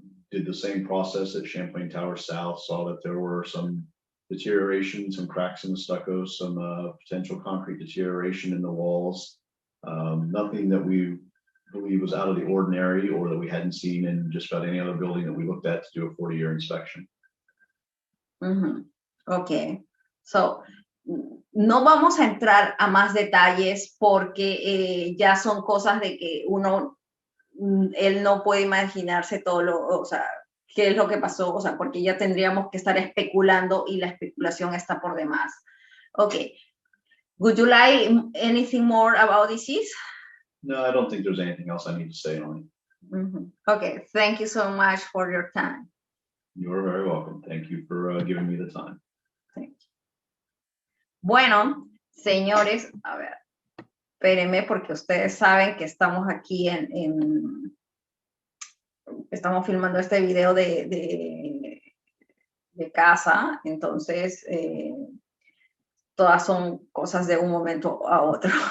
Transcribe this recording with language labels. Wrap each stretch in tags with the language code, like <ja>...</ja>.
<en>Did the same process at Champlain Tower South, saw that there were some deterioration, some cracks in the stucco, some potential concrete deterioration in the walls. Nothing that we believe was out of the ordinary or that we hadn't seen in just about any other building that we looked at to do a 40-year inspection. Mm-hmm.</en> <es>Okay, so no vamos a entrar a más detalles porque ya son cosas de que él no puede imaginarse todo o sea, qué es lo que pasó, o sea, porque ya tendríamos que estar especulando y la especulación está por demás.</es> <en>Okay, would you like anything more about this? No, I don't think there's anything else I need to say on it. Okay, thank you so much for your time. You are very welcome. Thank you for giving me the time. Thank you.</en> <es>Bueno, señores, a ver, espérenme porque ustedes saben que estamos aquí estamos filmando este video de casa, entonces todas son cosas de un momento a otro.</es>